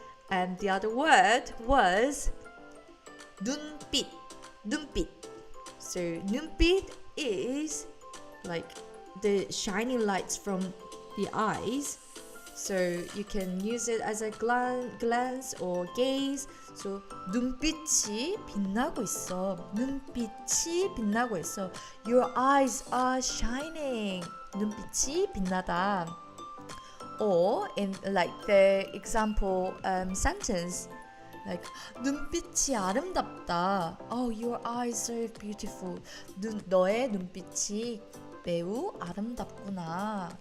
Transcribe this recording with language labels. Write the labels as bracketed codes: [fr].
[en] And the other word was 눈빛, 눈빛. So 눈빛 is like the shining lights from the eyes. So you can use it as a glance or gaze. [ko] So 눈빛이 빛나고 있어. 눈빛이 빛나고 있어. [en] Your eyes are shining. [ko] 눈빛이 빛나다. [en] Or in like the example sentence, like [ko] 눈빛이 아름답다. [en] Oh, your eyes are beautiful. [ko] 너의 눈빛이 매우 아름답구나.